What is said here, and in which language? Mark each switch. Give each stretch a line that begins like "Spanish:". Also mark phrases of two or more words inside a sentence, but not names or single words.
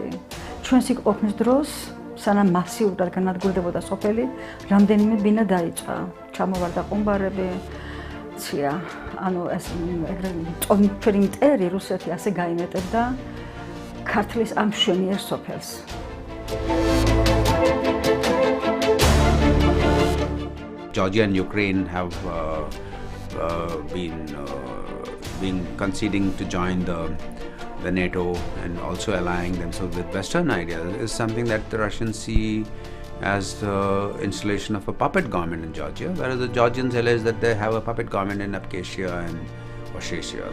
Georgian: ჩვენს იქ ყოფნის დროს, სანამ მასიურად განადგურდებოდა სოფელი, რამდენიმე ბინა დაიწყა. ჩამოვარდა ყუმბარები, ცია, ანუ ეს ჩვენი მტერი რუსეთი ასე გაიმეტებდა ქართლის ამ მშვენიერ სოფელს.
English: Georgia and Ukraine have been conceding to join the NATO and also allying themselves with Western ideas is something that the Russians see as the installation of a puppet government in Georgia, whereas the Georgians realize that they have a puppet government in Abkhazia and Ossetia.